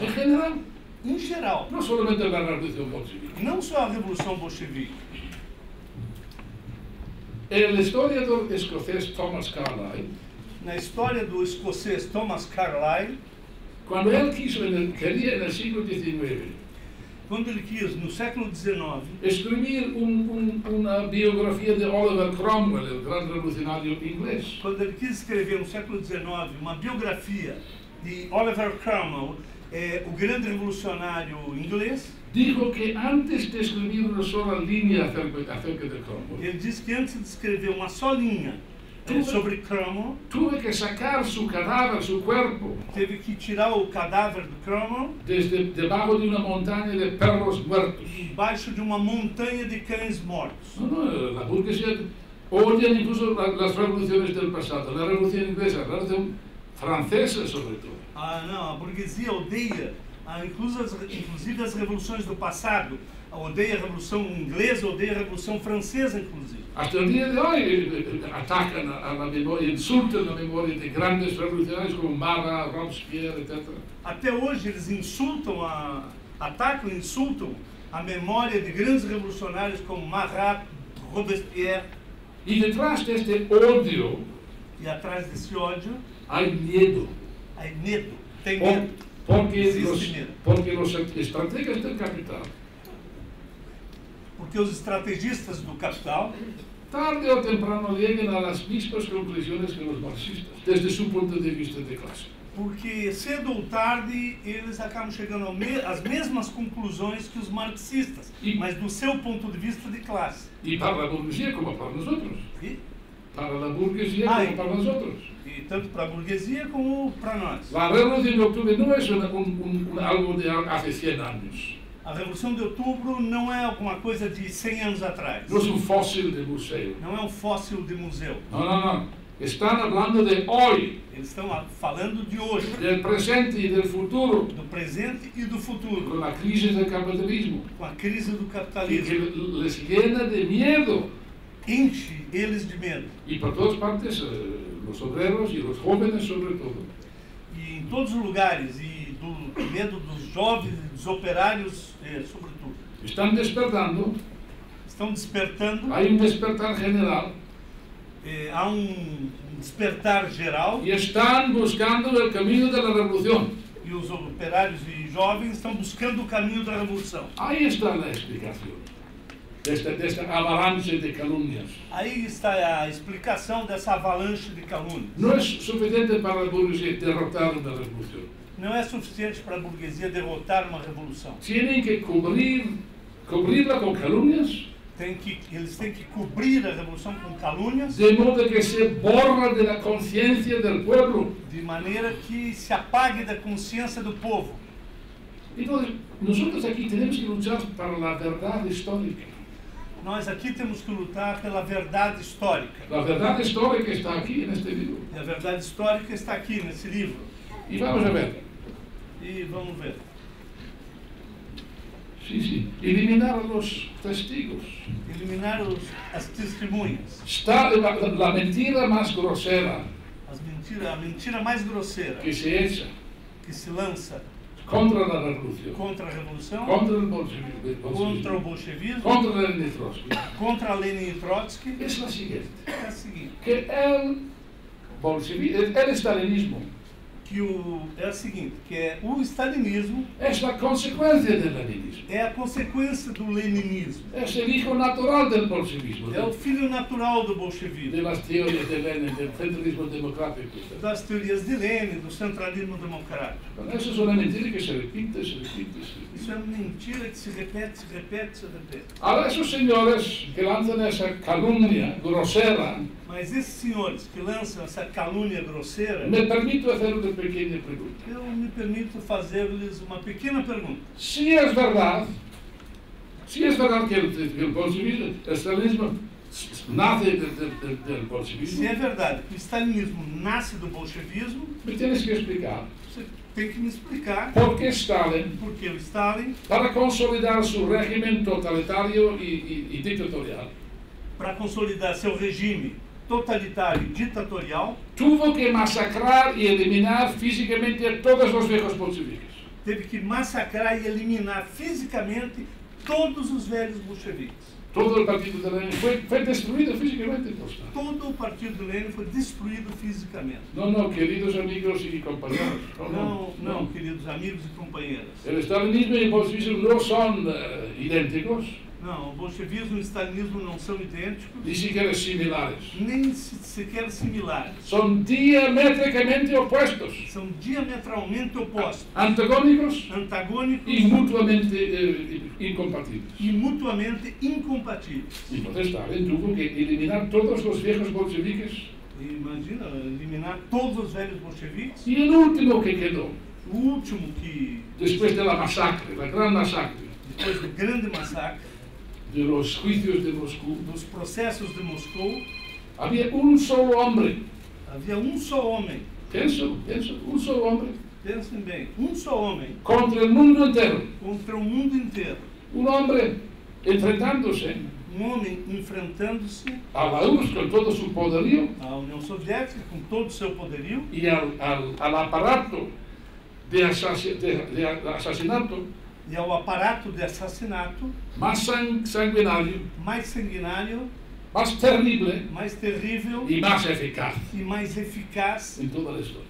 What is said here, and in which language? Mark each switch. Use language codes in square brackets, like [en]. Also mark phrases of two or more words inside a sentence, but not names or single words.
[es] En general, [pt] Em geral. [es] no solamente la revolución bolchevique. [pt] Não só a Revolução Bolchevique. [es] El historiador escocés Thomas Carlyle, [pt] Na história do escocês Thomas Carlyle, [es] cuando él quería en el siglo XIX [pt] quando ele quis, no século XIX, [es] escribir una biografía de Oliver Cromwell, el gran revolucionario inglés, [pt] quando ele quis escrever no século XIX uma biografia de Oliver Cromwell, o grande revolucionário inglês, [es] dijo que antes de escribir una sola línea acerca de Cromwell, [pt] ele disse que antes de escrever uma só linha sobre Cromwell, [es] tuve que sacar su cadáver, su cuerpo, [pt] teve que tirar o cadáver do Cromwell [es] desde debajo de una montaña de perros muertos. [pt] embaixo de uma montanha de cães mortos. [es] No, la burguesía odian incluso las revoluciones del pasado, la revolución inglesa, la revolución francesa sobre todo. [pt] Não, a burguesia odeia, inclusive as revoluções do passado, odeia a Revolução Inglesa, odeia a Revolução Francesa, inclusive. [es] Hasta el día de hoy atacan a la memoria, insultan la memoria de grandes revolucionarios como Marat, Robespierre, etc. [pt] Até hoje eles insultam, atacam e insultam a memória de grandes revolucionários como Marat, Robespierre, [es] Y detrás de este odio [pt] e atrás desse ódio, [es] hay miedo. [pt] há medo, tem [es] Por- [pt] medo. Existe medo. [es] porque los estrategas del capital, [pt] Porque os estrategistas do capital, [es] tarde o temprano, lleguen a las mismas conclusiones que los marxistas, desde su punto de vista de clase. [pt] porque cedo ou tarde eles acabam chegando às mesmas conclusões que os marxistas, mas do seu ponto de vista de classe. [es] Y para la burguesía como para nosotros. [pt] E, [es] Para la burguesía Ay. como para nosotros. [pt] e tanto para a burguesia como para nós. [es] La revolución de octubre no es algo de hace 100 años. [pt] A Revolução de Outubro não é alguma coisa de 100 anos atrás. [es] No es un fósil de museo. [pt] Não é um fóssil de museu. [es] No, no, no. Están hablando de hoy, [pt] Eles estão falando de hoje, [es] del presente y del futuro, [pt] do presente e do futuro, [es] con la crisis del capitalismo, [pt] com a crise do [es] y [pt] capitalismo. [es] que les llena de miedo. [pt] Enche eles de medo. [es] Y por todas partes, los obreros y los jóvenes sobre todo, [pt] E em todos os lugares, e do medo dos jovens e dos operários, sobretudo. [es] están despertando. [pt] Estão despertando, [es] Hay un despertar general [pt] há um despertar geral, [es] y están buscando el camino de la revolución. [pt] e os operários e jovens estão buscando o caminho da revolução. [es] Ahí está la explicación de esta avalanche de calumnias. [pt] Aí está a explicação dessa avalanche de calúnias. [es] No es suficiente para la burguesía derrotar una revolución. [pt] Não é suficiente para a burguesia derrotar uma revolução. [es] Tienen que cubrirla con calumnias, [pt] Eles têm que cobrir a revolução com calúnias, [es] de modo que se borra de la conciencia del pueblo. [pt] de maneira que se apague da consciência do povo. [es] Entonces, nosotros aquí tenemos que luchar para la verdad histórica. [pt] Nós aqui temos que lutar pela verdade histórica. [es] La verdad histórica está aquí en este libro. [pt] E a verdade histórica está aqui nesse livro. [es] Y vamos a ver. [pt] E vamos ver. [es] Sí, sí. Eliminar a los testigos. [pt] Eliminar as testemunhas. [es] Está la mentira más grosera [pt] A mentira mais grosseira [es] que se echa [pt] que se lança [es] contra la revolución, [pt] contra a revolução, [es] contra el bolchevismo, [pt] contra o bolchevismo, [es] contra Lenin y Trotsky, [pt] contra Lenin e Trotsky, [es] es la siguiente. [pt] é a seguinte. [es] Que el estalinismo [pt] É a seguinte, que é o stalinismo [es] es la consecuencia del leninismo. [pt] é a consequência do leninismo. [es] Es el hijo natural del bolchevismo, [pt] É o filho natural do bolchevismo, [es] de las teorías de Lenin, del centralismo democrático. [pt] das teorias de Lenin, do centralismo democrático. [es] Bueno, eso es una mentira que se repite, se repite, se repite. [pt] Isso é mentira que se repete, se repete, se repete. [es] Ahora esos señores que lanzan esa calumnia grosera, [pt] Mas esses senhores que lançam essa calúnia grosseira, [es] me permito hacer una pequeña pregunta. [pt] eu me permito fazer-lhes uma pequena pergunta. [es] Si es verdad que el bolchevismo, el stalinismo nace del bolchevismo, [pt] Se é verdade que o stalinismo nasce do bolchevismo, [es] me tienes que explicar [pt] você tem que me explicar [es] por qué Stalin, [pt] por que o Stalin, [es] para consolidar su régimen totalitario y dictatorial, [pt] para consolidar seu regime totalitário e ditatorial, [es] tuvo que masacrar y eliminar físicamente a todos los viejos bolcheviques. [pt] teve que massacrar e eliminar fisicamente todos os velhos bolcheviques. [es] Todo el partido de Lenin fue destruido físicamente por Stalin. [pt] Todo o partido de Lenin foi destruído fisicamente. [es] No, queridos amigos y compañeros. [pt] Não, queridos amigos e companheiras. [es] El stalinismo y el bolchevismo no son idénticos, [pt] Não, o bolchevismo e o stalinismo não são idênticos, [es] ni siquiera similares. [pt] nem sequer similares. [es] Son diamétricamente opuestos, [pt] São diametralmente opostos, [es] antagónicos [pt] antagônicos [es] y mutuamente incompatibles. [pt] e mutuamente incompatíveis. [es] Y entonces Stalin tuvo que eliminar todos los viejos bolcheviques. [pt] Imagina, eliminar todos os velhos bolcheviques. [es] Y el último que quedó, [pt] O último que, [es] después de la masacre, la gran masacre, [pt] depois do grande massacre, [es] de los juicios de Moscú, [pt] dos processos de Moscou, [es] había un solo hombre. [pt] havia um só homem, [es] Pienso, un solo hombre [pt] pensem bem, um só homem [es] contra el mundo entero. [pt] contra o mundo inteiro. [es] Un hombre enfrentándose [pt] Um homem enfrentando-se [es] a la URSS con todo su poderío [pt] à União Soviética com todo o seu poderio [es] y al aparato de asesinato [pt] E é o aparato de assassinato [es] más sanguinario, [pt] mais sanguinário, [es] más terrible [pt] mais terrível [es] y más eficaz [pt] e mais eficaz [es] en toda la historia.